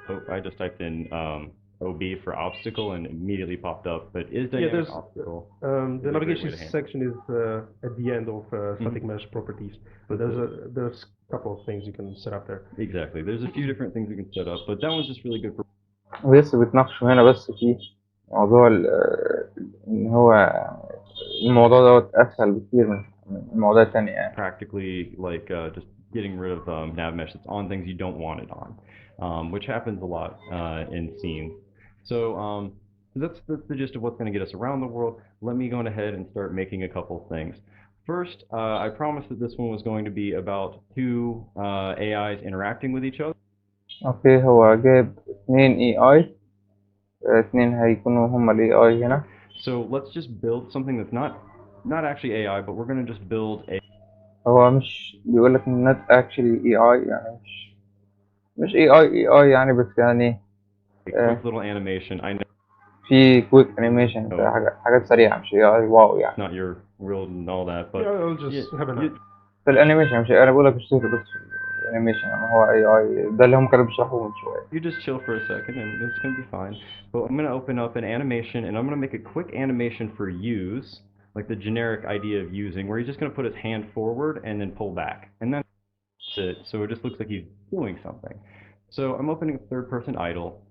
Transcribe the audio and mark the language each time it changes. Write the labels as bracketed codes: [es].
[en] I just typed in OB for obstacle and immedially popped up. But is dynamic obstacle? The navigation section is at the end of static mesh properties. But there's a couple of things you can set up there. Exactly. There's a few different things you can set up, but that one's just really good for. [ar] ولسه بيتناقشوا هنا بس في موضوع ان هو الموضوع دوت اسهل بكتير من المواضيع التانية يعني. [en] Practically like just getting rid of nav mesh that's on things you don't want it on, which happens a lot in scenes. So that's the gist of what's going to get us around the world. Let me go ahead and start making a couple things. First, I promised that this one was going to be about two AIs interacting with each other. [ar] اوكي هو جاب 2 هيكونوا هما AI هنا. [en] So let's just build something that's not actually AI, but we're going to just build a. [ar] هو مش بيقول لك [en] not actually AI [ar] يعني مش AI يعني بس يعني [en] quick little animation. I know. [ar] في [en] quick animation [ar] حاجات سريعة مش AI واو يعني. [en] Not your real and all that, but yeah, I'll just have an. [ar] في الانيميشن مش انا بقول لك اشتغل بس في الانيميشن يعني هو AI ده اللي هم كانوا بيشرحوه من شوية. [en] You just chill for a second and it's going to be fine. But I'm going to open up an animation and I'm going to make a quick animation for use, like the generic idea of using, where he's just going to put his hand forward and then pull back. And that's it. So it just looks like he's doing something. So I'm opening a third-person idle.